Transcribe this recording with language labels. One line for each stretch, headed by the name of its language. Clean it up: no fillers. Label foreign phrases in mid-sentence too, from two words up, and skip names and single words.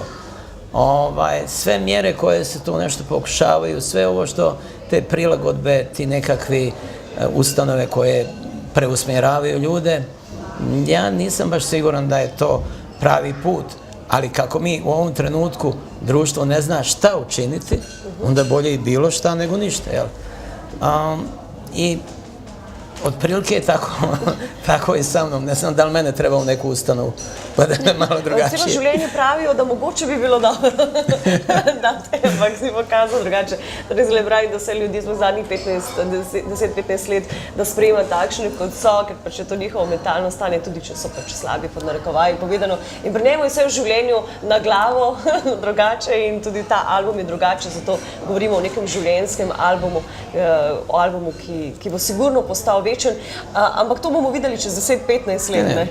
Bosnian: Sve mjere koje se tu nešto pokušavaju, sve ovo što te prilagodbe, ti nekakvi ustanove koje preusmjeravaju ljude, ja nisam baš siguran da je to pravi put, ali kako mi u ovom trenutku društvo ne zna šta učiniti, onda bolje i bilo šta nego ništa, jel? I otprilike je tako i sa mnom. Ne znam da li mene treba u neku ustanovu, pa da je malo drugačije.
Slovenian: Cijelo življenje pravijo, da mogoče bi bilo dobro, da te ampak si pokazal drugače. Torej, zelo pravi, da vse ljudi smo zadnjih 10-15 let, da sprejema takšne kot so, ker pač je to njihovo mentalno stanje, tudi če so pač slabi, pod narekovaji povedano. In pri njemu je vse v življenju na glavo drugače in tudi ta album je drugače, zato govorimo o nekem življenjskem albumu, o albumu, ki bo sigurno postal večen, ampak to bomo videli čez 10-15 let.